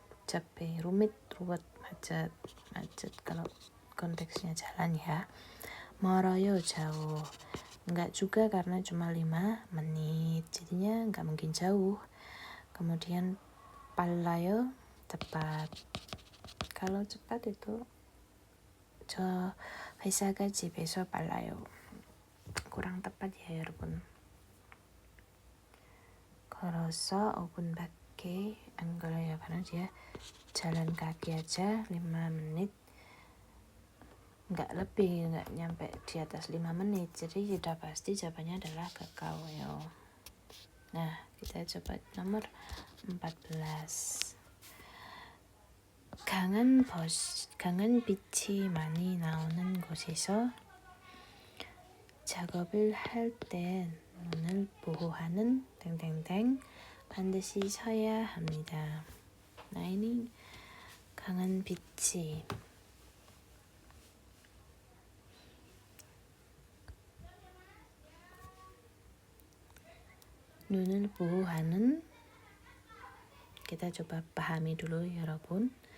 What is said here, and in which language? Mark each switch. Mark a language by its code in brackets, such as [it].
[id] 복잡해, rumit, ruwet, macet kalau konteksnya jalan ya. 멀어요 jauh. Enggak juga karena cuma 5 menit. Jadinya enggak mungkin jauh. Kemudian 빨라요 cepat. Kalau cepat itu [ko] 저 회사가 집에서 빨라요. [id] kurang tepat ya 여러분. [ko] 걸어서 5분밖에 안 걸려요. [id] karena dia jalan kaki aja 5 menit. Enggak lebih, enggak nyampe di atas 5 menit. Jadi sudah pasti jawabannya adalah 가까워요. Nah, kita coba nomor 14. [ko] 강한 빛이 많이 나오는 곳에서 작업을 할 때 눈을 보호하는 반드시 서야 합니다. [id] Nah, ini [ko] 강한 빛이 눈을 보호하는, [id] kita coba pahami dulu 여러분.